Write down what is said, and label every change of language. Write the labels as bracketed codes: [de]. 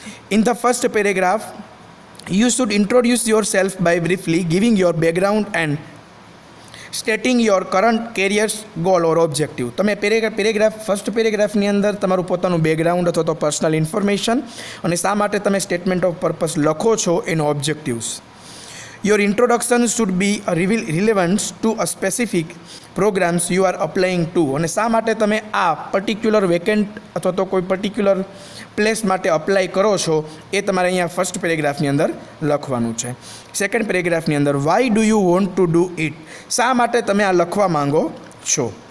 [en] In the first paragraph you should introduce yourself by briefly giving your background and stating your current careers goal or objective. [gu] તમે first પેરેગ્રાફની અંદર તમારું પોતાનું background અથવા તો personal information અને શા માટે તમે સ્ટેટમેન્ટ ઓફ પર્પસ લખો છો એનો objectives. [en] Your introduction should be relevant to a specific programs you are applying to. [gu] અને શા માટે તમે આ પર્ટિક્યુલર વેકેન્ટ અથવા તો કોઈ પર્ટિક્યુલર પ્લેસ માટે અપ્લાય કરો છો એ તમારે અહીંયા ફર્સ્ટ પેરેગ્રાફની અંદર લખવાનું છે. સેકન્ડ પેરેગ્રાફની અંદર [en] Why do you want to do it. [gu] શા માટે તમે આ લખવા માંગો છો.